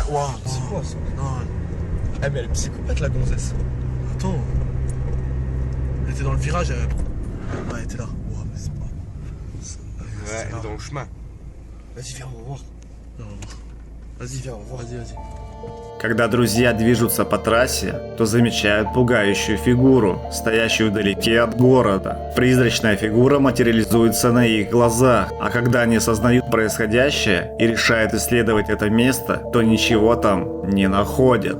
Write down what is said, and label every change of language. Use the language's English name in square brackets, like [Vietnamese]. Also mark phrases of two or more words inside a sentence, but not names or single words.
[French] Waouh! C'est quoi ça? Non. Eh, mais elle est psychopathe, la gonzesse. Attends. Elle était dans le virage, elle. Ouais, elle était là. Wow, mais c'est pas. Ouais, elle est dans le chemin. Vas-y, viens, on va voir. Vas-y, viens, on va voir. Vas-y. [Russian] Когда друзья движутся по трассе, то замечают пугающую фигуру, стоящую вдалеке от города. Призрачная фигура материализуется на их глазах, а когда они осознают происходящее и решают исследовать это место, то ничего там не находят.